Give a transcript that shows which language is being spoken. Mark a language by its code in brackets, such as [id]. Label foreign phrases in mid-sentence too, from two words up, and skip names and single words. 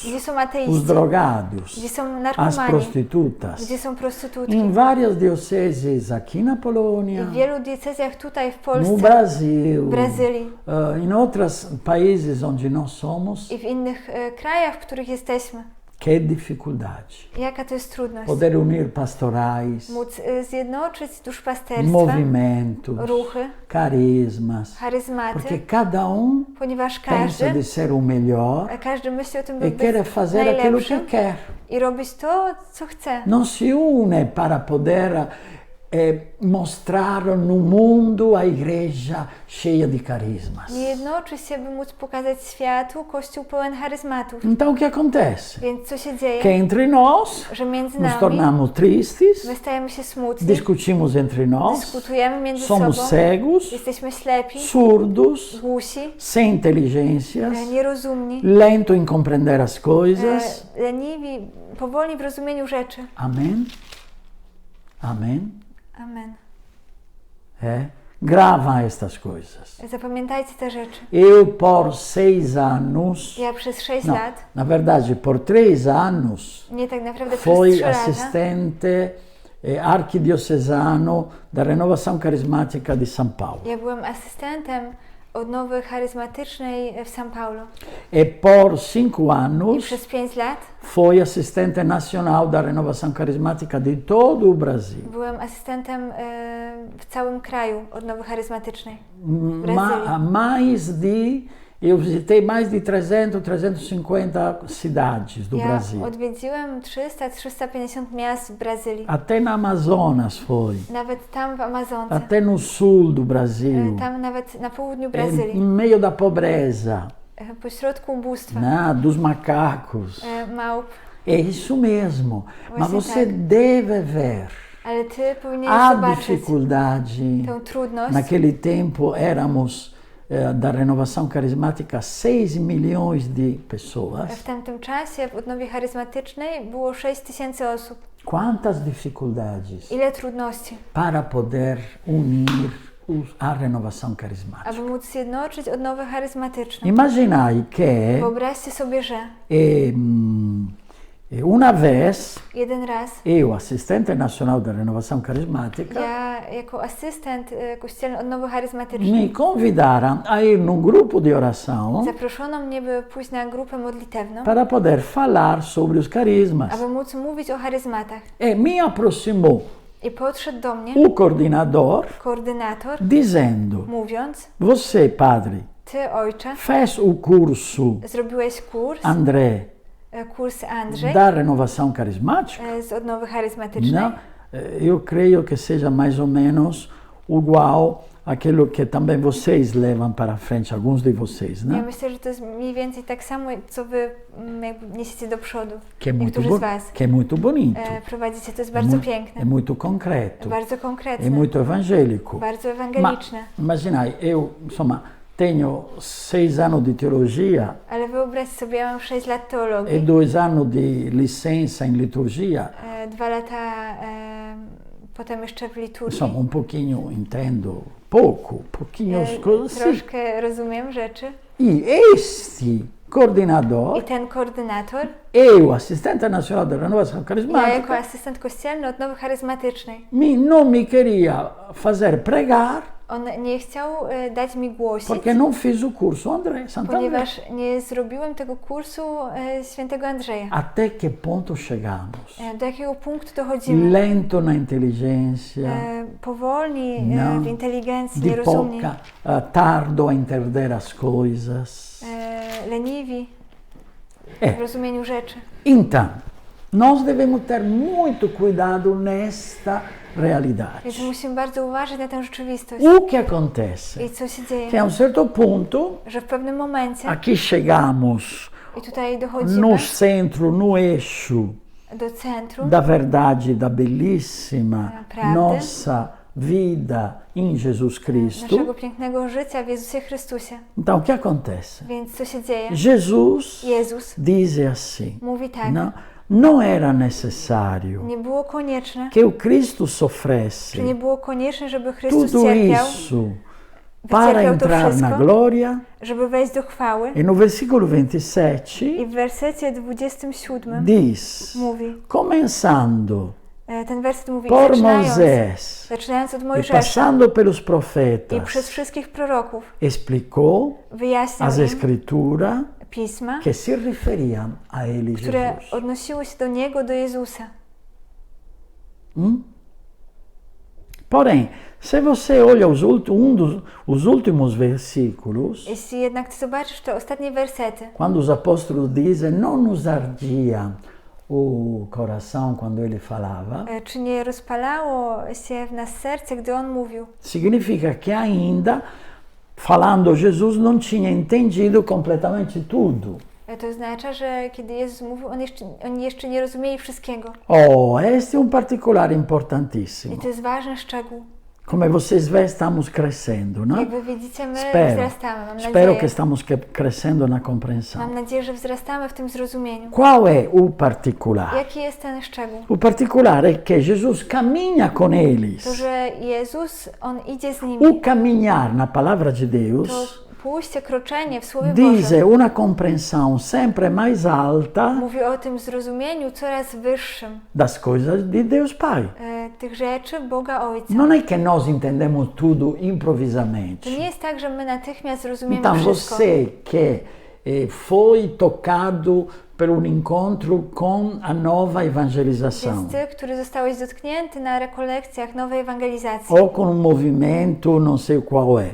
[pl] gdzie są [pt] os [pl] ateiści, [pt] drogados, [pl] gdzie są [pt] as [pl] narkomani, [pt] prostitutas. [pl] gdzie są prostytutki. [pt] Em várias dioceses aqui na [pl] I [pt] Polônia, [pl] w wielu diecezjach tutaj w [pt] no [pl] Polsce, [pt] Brasil, [pl] w Brazylii [pt] em outros países onde nós somos, [pl] i w innych krajach, w których jesteśmy. [pt] que dificuldade. [pl] Jaka to jest trudność. [pt] Poder unir pastorais, [pl] Móc zjednoczyć duszpasterstwa, [pt] movimentos, [pl] ruchy, [pt] charismas, [pl] charyzmaty, [pt] porque cada [pl] ponieważ [pt] pensa de ser o melhor [pl] każdy myśli o tym, [pt] e [pl] by [pt] quer [pl] być [pt] fazer aquilo [pl] najlepszym [pt] que quer. [pl] i robić to, co chce. [pt] Não se une para poder mostrar no mundo a igreja cheia de carismas. [pl] Nie jednoczy się, by móc pokazać światu Kościół pełen charyzmatów. [pt] Então o que acontece? [pl] Więc co się dzieje? [pt] Que entre nós [pl] Że między [pt] nos [pl] nami [pt] tornamos tristes, [pl] my stajemy się smutni, [pt] discutimos entre nós, [pl] dyskutujemy między [pt] somos [pl] sobą, [pt] cegos, [pl] jesteśmy ślepi, [pt] surdos, [pl] głusi, [pt] sem inteligências, [pl] nierozumni, [pt] lento em compreender as coisas. [pl] leniwi, powolni w rozumieniu rzeczy. [pt] Amém? Amém? [pl] Amen. [pt] Grava estas coisas. [pl] Zapamiętajcie te rzeczy. [pt] Eu, por 6 anos, [pl] Ja przez 6 [pt] não, [pl] lat, [pt] na verdade, por 3 anos, [pl] nie tak naprawdę przez [pt] fui [pl] 3 lata, [pt] assistente arquidiocesano da Renovação Carismática de São Paulo. [pl] ja byłem asystentem odnowy charyzmatycznej w São Paulo. [pt] E por 5 [pl] I [pt] anos [pl] przez 5 lat [pt] foi assistente nacional da renovação carismática de todo o Brasil. [pl] byłem asystentem w całym kraju odnowy charyzmatycznej. W Brazylii. [pt] Mais de, eu visitei mais de 300, 350 cidades do [pl] Ja [pt] Brasil. [pl] odwiedziłem 300-350 miast w Brazylii. [pt] Até na Amazonas foi. [pl] Nawet tam w Amazonce. [pt] Até no sul do Brasil. [pl] Tam nawet na południu [pt] Em [pl] Brazylii. [pt] meio da pobreza, [pl] Pośrodku ubóstwa. [pt] né, dos macacos. [pl] Małp. [pt] É isso mesmo. Mas [pl] Właśnie [pt] você [pl] tak. [pt] deve ver [pl] Ale ty powinieneś [pt] a [pl] zobaczyć [pt] dificuldade. [pl] tę trudność. [pt] Naquele tempo éramos da renovação carismática 6 milhões de pessoas. [pl] W tamtym czasie w odnowie charyzmatycznej było 6 000 osób. [pt] Quantas dificuldades [pl] Ile trudności, [pt] para poder unir a renovação carismática. [pl] aby móc zjednoczyć odnowę charyzmatyczną. [pt] Imaginai que [pl] Wyobraźcie sobie, że [pt] uma vez [pl] jeden raz [pt] eu, assistente nacional da renovação carismática, [pl] ja jako asystent kościelny odnowy charyzmatycznej [pt] me convidaram a ir num grupo de oração [pl] zaproszono mnie, by pójść na grupę modlitewną, [pt] para poder falar sobre os carismas. [pl] aby móc mówić o charyzmatach. [pt] E me aproximou [pl] I podszedł do mnie [pt] o coordenador [pl] koordynator, [pt] dizendo: [pl] mówiąc: [pt] Você, padre, [pl] ty, ojcze, [pt] fez o curso [pl] zrobiłeś kurs Andrzej [pt] da renovação carismática? [pl] z odnowy charyzmatycznej. [pt] Não, eu creio que seja mais ou menos igual aquilo que também vocês levam para frente, alguns de vocês, [pl] Ja [pt] né? [pl] myślę, że to jest mniej więcej tak samo, co wy jakby niesiecie do przodu. [pt] Que é muito, [pl] Niektórzy z was [pt] que é muito bonito, [pl] prowadzicie, to jest bardzo piękne, [pt] é muito concreto, [pl] bardzo [pt] é [pl] konkretne, [pt] muito evangélico. [pl] bardzo [it] Ma [pl] ewangeliczne. [pt] imaginai, eu, insomma, tenho 6 anos de teologia [pl] Ale wyobraź sobie, ja mam 6 lat [pt] e [pl] teologii, [pt] 2 anos de licença em liturgia. [pl] 2 lata potem jeszcze w liturgii. [it] Insomma, [pt] pouquinho entendo, pouquinho as coisas assim. [pl] Troszkę rozumiem rzeczy. [pt] E este coordenador, [pl] I ten koordynator, [pt] eu, assistente nacional da renovação [pl] ja jako [pt] carismática, [pl] asystent kościelny odnowy charyzmatycznej, [pt] não me queria fazer pregar [pl] on nie chciał dać mi głosić, [pt] porque não fiz o curso André, Santo André. [pl] ponieważ nie zrobiłem tego kursu świętego Andrzeja. [pt] Até que ponto chegamos? [pl] Do jakiego punktu dochodzimy? [pt] Lento na inteligência, [pl] Powolni [pt] Não. [pl] w inteligencji, [pt] de [pl] nierozumni, [pt] pouca, tardo a entender as coisas. [pl] leniwi w rozumieniu rzeczy. [pt] Então, nós devemos ter muito cuidado nesta realidade. [pl] Więc musimy bardzo uważać na tę rzeczywistość. [pt] O que acontece? [pl] I co się dzieje? [pt] Que a um certo ponto, [pl] Że w pewnym momencie, [pt] aqui chegamos [pl] i tutaj dochodzimy [pt] no centro, no eixo [pl] do centrum [pt] da verdade, da belíssima [pl] Prawdy. [pt] nossa vida em Jesus Cristo. [pl] naszego pięknego życia w Jezusie Chrystusie. [pt] Então, o que acontece? [pl] Więc co się dzieje? [pt] Jesus [pl] Jezus [pt] diz assim, [pl] mówi tak, [pt] não era necessário [pl] nie było konieczne, [pt] que o Cristo [pl] czy [pt] sofresse [pl] nie było konieczne, żeby Chrystus [pt] tudo [pl] cierpiał, [pt] isso para [pl] wycierpiał to [pt] entrar na [pl] wszystko, [pt] glória. [pl] żeby wejść do chwały. [pt] E no versículo 27 [pl] I w wersecie 27 [pt] diz, [pl] mówi, [pt] começando [pl] ten werset mówi, [pt] por Moisés [pl] zaczynając od [pt] e [pl] Mojżesza [pt] passando pelos [pl] i [pt] profetas, [pl] przez wszystkich proroków, [pt] explicou [pl] wyjaśniał [pt] as [pl] im [pt] Escrituras [pl] pisma, [pt] que se referiam a ele, [pl] które [pt] Jesus. [pl] odnosiły się do Niego, do Jezusa. [pt] Porém, se você olha os últimos versículos, [pl] Jeśli jednak ty zobaczysz te ostatnie wersety, [pt] quando os apóstolos dizem, não nos ardia o coração quando ele falava, [pl] czy nie rozpalało się w nas serce, gdy On mówił? [pt] significa que ainda, falando Jesus, não tinha entendido completamente tudo. [pl] To oznacza, że kiedy Jezus mówił, oni jeszcze nie rozumieli wszystkiego. [pt] Oh, este é particular [pl] I [pt] importantíssimo. [pl] to jest ważny szczegół. [pt] Como vocês veem, estamos crescendo, não? [pl] Jak wy widzicie, my [pt] Espero, [pl] wzrastamy, mam [pt] espero que [pl] nadzieję. [pt] estamos crescendo na compreensão. [pl] Mam nadzieję, że wzrastamy w tym zrozumieniu. [pt] Qual é o particular? [pl] Jaki jest ten szczegół? [pt] O particular é que Jesus caminha com [pl] To, [pt] eles. [pl] że Jezus, On idzie z nimi. [pt] O caminhar na palavra de Deus [pl] To pójście, kroczenie w Słowie [it] dice [pl] Bożym [it] una comprensione sempre [pt] mais alta [pl] mówi o tym zrozumieniu coraz wyższym [pt] das coisas de Deus Pai. [pl] tych rzeczy Boga Ojca. [it] Non è che noi [pt] entendemos tudo [pl] To [it] improvvisamente. [pl] nie jest tak, że my natychmiast rozumiemy [pt] Então [pl] wszystko. [pt] você que foi tocado [it] per un incontro con [pt] a nova evangelização [pl] Więc ty, który zostałeś dotknięty na rekolekcjach nowej ewangelizacji, [pt] ou com um movimento não sei qual é,